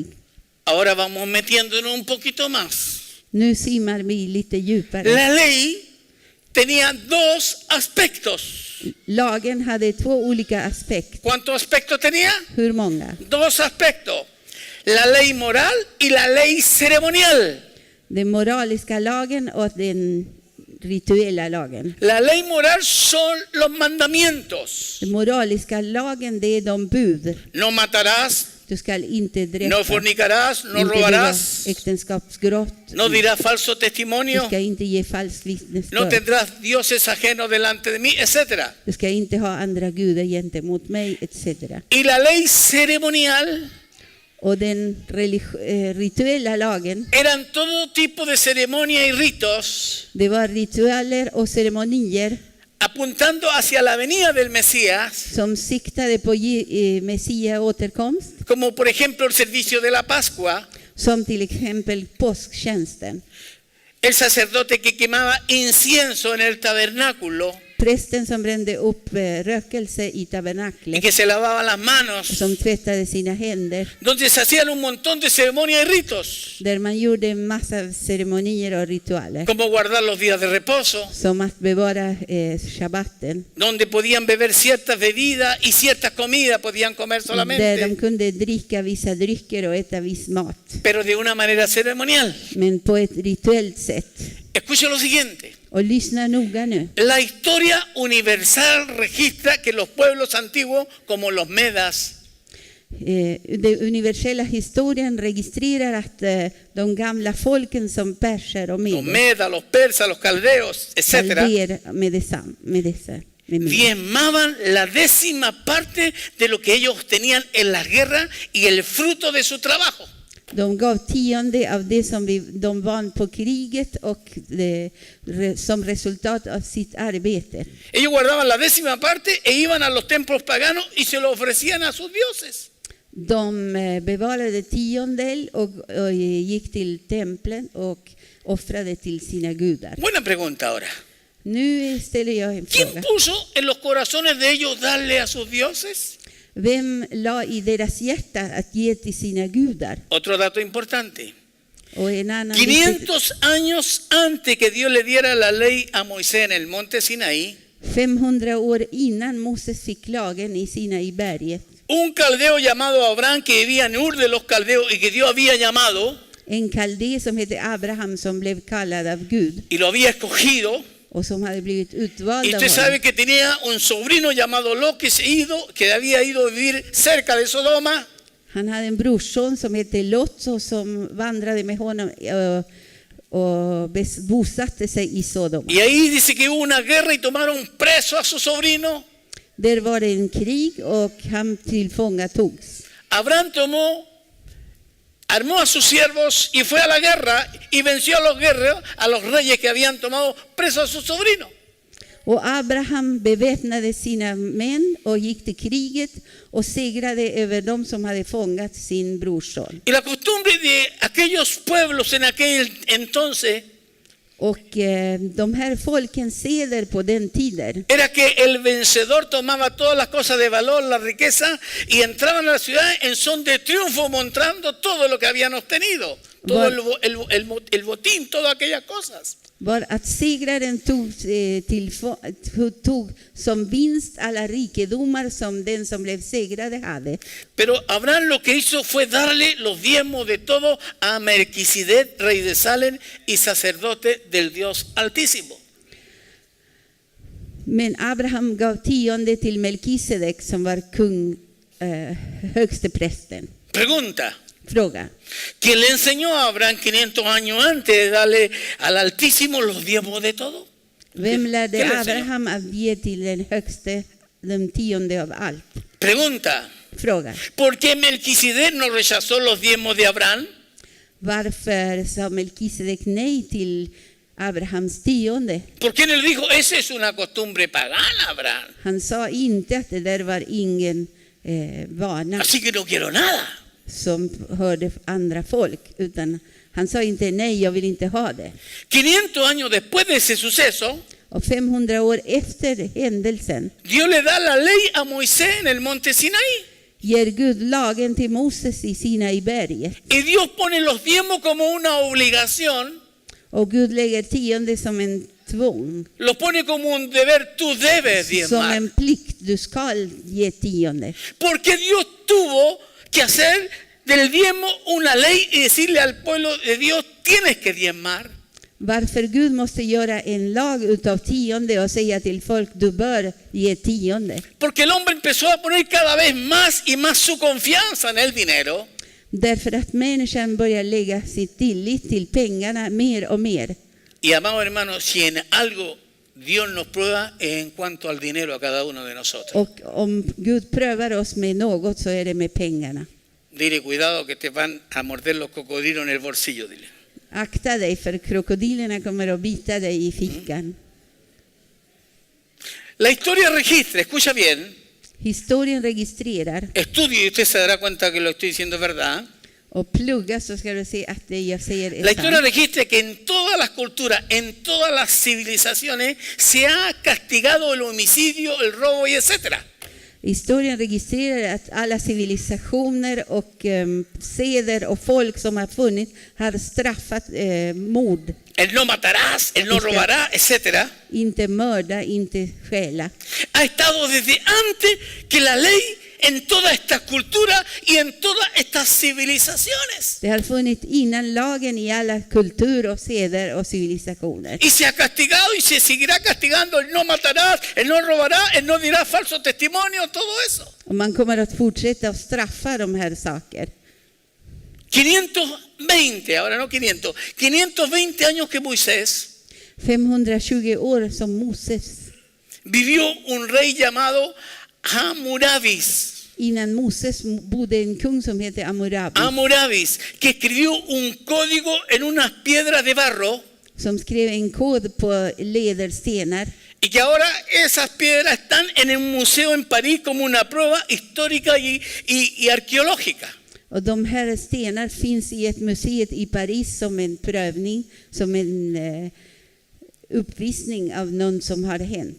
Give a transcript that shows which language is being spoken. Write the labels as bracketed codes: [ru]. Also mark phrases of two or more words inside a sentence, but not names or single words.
[es] Ahora vamos metiéndonos un poquito más. [sv] Nu simmar vi lite djupare. [es] La ley tenía dos aspectos. [sv] Lagen hade två olika aspekter. [es] ¿Cuántos aspectos tenía? [sv] Hur många? [es] Dos aspectos. La ley moral y la ley ceremonial. [sv] Den moraliska lagen och den rituella lagen. [es] La ley moral son los mandamientos. [sv] Den moraliska lagen det är de bud. [es] No matarás, [sv] Du ska inte dräpa. [es] no fornicarás, no [sv] Inte begå [es] robarás, [sv] äktenskapsbrott. [es] no dirás falso [sv] Du [es] testimonio, [sv] ska inte ge falskt [es] no [sv] vittnesbörd. [es] tendrás dioses ajenos delante de mí, etc. [sv] Du ska inte ha andra gudar gentemot mig, etc. [es] Y la ley ceremonial [sv] Och den rituella lagen, [es] eran todo tipo de ceremonia y ritos [sv] det var ritualer och ceremonier [es] apuntando hacia la venida del Mesías, [sv] som siktade på Messias återkomst, [es] como por ejemplo el servicio de la Pascua, [sv] som till exempel påsktjänsten. [es] el sacerdote que quemaba incienso en el tabernáculo [sv] Prästen som brände upp rökelse i [es] y [sv] tabernaklet, [es] que se lavaba las manos, [sv] som tvättade sina händer, [es] donde se hacían un montón de ceremonias y ritos, [sv] där man gjorde en massa ceremonier och ritualer, [es] como guardar los días de reposo, [sv] som att bevara shabbaten, [es] donde podían beber ciertas bebidas y ciertas comidas podían comer [sv] där de [es] solamente, [sv] kunde dricka vissa drycker och äta viss mat, [es] pero de una manera ceremonial. [sv] men på ett rituellt sätt. [es] Escuche lo siguiente. [sv] Och lyssna noga nu. [es] La historia universal registra que los pueblos antiguos, como los medas, [sv] Den universella historien registrerar att de gamla folken som perser och [es] los [sv] meder, [es] medas, los persas, los caldeos, etc., [sv] kalder med dessa. [es] diezmaban la 10ª parte de lo que ellos tenían en las guerras y el fruto de su trabajo. [sv] De gav 10% av det som de vann på kriget och som resultat av sitt arbete. [es] Ellos guardaban la 10ª parte e iban a los templos paganos y se lo ofrecían a sus dioses. [sv] De bevarade 10% och gick till templen och offrade till sina gudar. [es] Buena pregunta ahora. [sv] Nu ställer jag en [es] ¿Quién [sv] fråga. [es] puso en los corazones de ellos darle a sus dioses? [sv] Vem la i deras hjärta att ge till sina gudar? [es] Otro dato importante. [sv] Och en annan [es] 500 años antes que Dios le diera la ley a Moisés en el monte Sinaí, [sv] 500 år innan Moses fick lagen i Sinaiberget, [es] un caldeo llamado Abraham que vivía en Ur de los caldeos y que Dios había llamado [sv] en kaldé som heter Abraham som blev kallad av Gud [es] y lo había escogido. [sv] och som hade blivit [es] Y [sv] utvald av [es] usted sabe [sv] honom. [es] que tenía un sobrino llamado Lot que había ido a vivir cerca de Sodoma. [sv] Han hade en brorson som hette Lot och som vandrade med honom och bosatte sig i Sodom. [es] Y ahí dice que hubo una guerra y tomaron preso a su sobrino. [sv] Där var det en krig och han tillfångatogs. [es] Abraham armó a sus siervos y fue a la guerra y venció a los guerreros, a los reyes que habían tomado preso a su sobrino. [sv] Och Abraham beväpnade sina män och gick till kriget och segrade över dem som hade fångat sin brorson. [es] Y la costumbre de aquellos pueblos en aquel entonces [sv] Och de här folken seder på den tiden [es] era que el vencedor tomaba todas las cosas de valor, la riqueza, y entraban a la ciudad en son de triunfo, mostrando todo lo que habían obtenido, todo el botín, todas aquellas cosas. [sv] var att segraren tog som vinst alla rikedomar som den som blev segrade hade. [es] Pero Abraham lo que hizo fue darle los diezmos de todo a Melquisedec, rey de Salem y sacerdote del Dios Altísimo. [sv] Men Abraham gav tionde till Melkisedek som var högste prästen. [es] Pregunta. [sv] Fråga. [es] ¿Quién le enseñó a Abraham 500 años antes de darle al Altísimo los diezmos de todo? [sv] Vem lärde [es] ¿Quién le enseñó? [sv] Abraham att ge till den högste den tionde av allt? [es] Pregunta. [sv] Fråga. [es] ¿Por qué Melquisedec no rechazó los diezmos de Abraham? [sv] Varför sa Melkisedek nej till Abrahams tionde? [es] ¿Por qué no le dijo, esa es una costumbre pagana, Abraham? [sv] Han sa inte att det där var ingen vana [es] Así que no quiero nada. [sv] som hörde andra folk, utan han sa inte nej, jag vill inte ha det. [es] 500 años después de ese suceso, [sv] Och 500 år efter händelsen [es] Dios le da la ley a Moisés en el monte Sinaí. [sv] ger Gud lagen till Moses i Sinaiberget. [es] Y Dios pone los diezmos como una obligación, [sv] Och Gud lägger tionde som en tvång, [es] los pone como un deber, tú debes [sv] som [es] diezmar. [sv] en plikt, du ska ge tionde. [es] Porque Dios tuvo que hacer del diezmo una ley y decirle al pueblo de Dios, tienes que diezmar. [sv] Varför Gud måste göra en lag utav tionde och säga till folk, du bör ge tionde. [es] Porque el hombre empezó a poner cada vez más y más su confianza en el dinero. [sv] Därför att människan börjar lägga sitt tillit till pengarna mer och mer. [es] Y amados hermanos, si en algo Dios nos prueba es en cuanto al dinero a cada uno de nosotros. [sv] Och om Gud prövar oss med något så är det med pengarna. [es] Dile, cuidado que te van a morder los cocodrilos en el bolsillo, dile. [sv] Akta dig, för krokodilerna kommer att bita dig i fickan. [es] La historia registra, escucha bien, [sv] Historien registrerar, [es] estudie y usted se dará cuenta que lo estoy diciendo verdad. [sv] och plugga så ska du se att det jag säger [es] La [sv] är [es] historia [sv] sant. [es] registra que en todas las culturas, en todas las civilizaciones, se ha castigado el homicidio, el robo y etcétera. [sv] Historien registrerar att alla civilisationer och seder och folk som har funnits har straffat mord. [es] El no matarás, el no robarás, etcétera. [sv] Inte mörda, inte stjäla. [es] Ha estado desde antes que la ley en todas estas culturas y en todas estas civilizaciones. [sv] Det har funnits innan lagen i alla kulturer och seder och civilisationer. [es] Y se ha castigado y se seguirá castigando el no matarás, el no robarás, el no dirás falso testimonio, todo eso. [sv] Och man kommer att fortsätta att straffa de här saker. [es] 520, ahora no 500, 520 años que Moisés [sv] 520 år som Moses, [es] vivió un rey llamado Hammurabi. [sv] innan Moses bodde en kung som heter Hammurabi, [es] Hammurabi, que escribió un código en unas piedras de barro [sv] som skrev en kod på lederstenar. [es] y que ahora esas piedras están en un museo en París como una prueba histórica y arqueológica. [sv] Och de här stenar finns i ett museet i Paris som en prövning, som en uppvisning av något som har hänt.